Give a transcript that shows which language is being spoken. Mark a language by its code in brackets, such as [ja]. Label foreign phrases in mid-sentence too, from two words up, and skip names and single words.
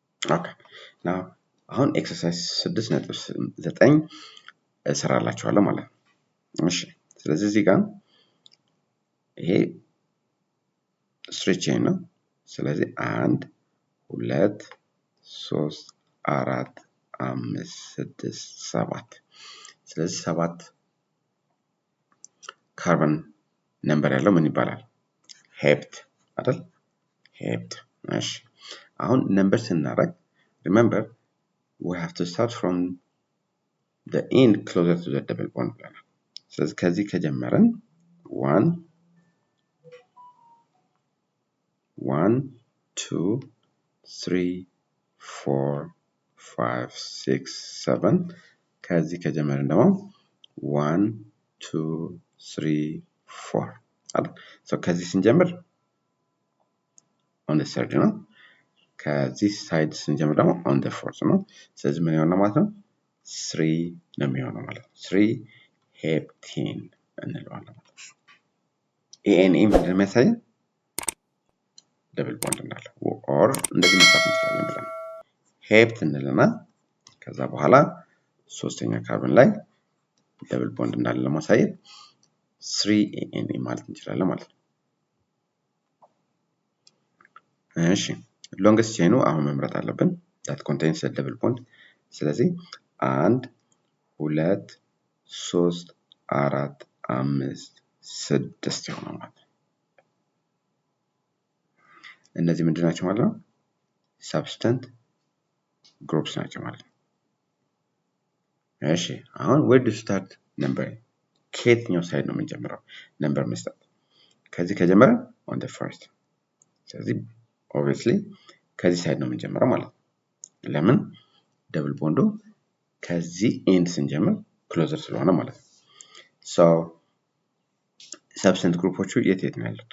[en] Okay. [am] Now አሁን ኤክሰርሳይዝ 6.9 እሰራላችኋለሁ ማለት ነው። እሺ ስለዚህ እዚህ ጋር ይሄ [en] straight chain [am] ነው። ስለዚህ 1 2 3 4 5 6 7 ስለዚህ 7 [en] carbon number [am] ያለው ምን ይባላል? ሄፕት አይደል? ሄፕት። እሺ አሁን ነምበር ስናደርግ [en] remember we have to start from the end closer to the double bond [am] ብለናል። ስለዚህ ከዚህ ከጀመረን 1 2 3 4 5 6 7 ከዚህ ከጀመረን ደግሞ 1 2 3 4 አይደል? ከዚህ ስንጀምር [en] on the third [am] ነው። ከዚህ ሳይድ ስንጀምር ደግሞ [en] on the fourth [am] ነው። ስለዚህ ምን ይሆናል ማለት ነው? 3 ነው የሚሆነው ማለት ነው። 3 ሄፕቴን እንለዋለን ማለት ነው። ኤኤንኤ ምንድን ነው የሚያሳየን? ደብል ቦንድ እንዳለ ኦር እንደዚህ መጻፍ እንችላለን ብለን ሄፕት እንልና ከዛ በኋላ ሶስተኛ ካርበን ላይ ደብል ቦንድ እንዳለ ለማሳየት 3 ኤኤንኤ ማለት እንችላለን ማለት ነው። እሺ ሎንግስት ቼኑ አሁን መምረጥ አለብን [en] that contains a double bond። [am] ስለዚህ 1 2 3 4 5 6 ይሆናል ማለት ነው። እነዚህ ምንድን ናቸው ማለት ነው? [en] substance groups [am] ናቸው ማለት ነው። እሺ አሁን [en] where to start number? [am] ከየትኛው ሳይድ ነው የምንጀምረው ነምበር መስጠት? ከዚህ ከጀመረን [en] on the first። [am] ስለዚህ obviously ከዚህ ሳይድ ነው የምንጀምረው ማለት ነው። ለምን? ደብል ቦንዱ ከዚህ ኤንድ ስንጀምር ክሎዘር ስለሆነ ማለት ነው። so ሰብስተንት ግሩፖቹ የት ነው ያሉት?